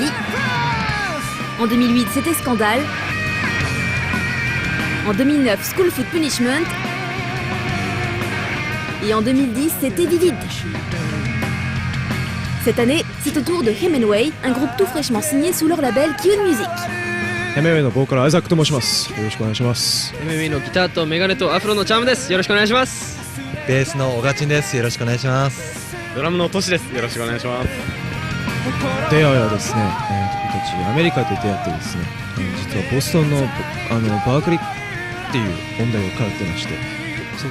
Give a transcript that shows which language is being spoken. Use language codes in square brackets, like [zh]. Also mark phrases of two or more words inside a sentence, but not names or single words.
[fr] En 2008, c'était Scandal. En 2009, School Food Punishment. Et en 2010, c'était Vivid. Cette année, c'est au tour de Hemingway, un groupe tout fraîchement signé sous leur label Kyun Music. [ja] Hemingway のボーカルアイザックと申します。よろしくお願いします。 MMA のギターとメガネとアフロのチャームです。よろしくお願いします。ベースの小賀珍です。よろしくお願いします。ドラムのトシです。よろしくお願いします。出会いはですね、僕たちアメリカで出会ってですね、実はボストンのバークリーっていう音大を通ってまして、そ